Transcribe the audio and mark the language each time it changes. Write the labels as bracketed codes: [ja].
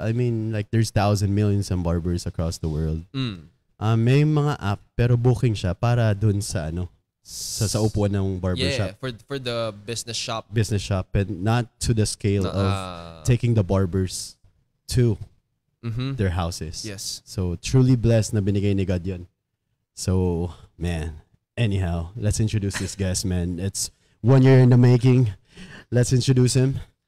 [en] I mean, like, there's millions of barbers across the world. [tl] May mga app, pero booking siya para dun sa sa upuan ng barbershop. [en] Yeah, for the business shop. Business shop, and not to the scale of taking the barbers to their houses. Yes. [tl] So, [en] truly blessed [tl] na binigay ni God yun. [en] So, man, anyhow, let's introduce this guest, man. It's 1 year in the making. Let's introduce him.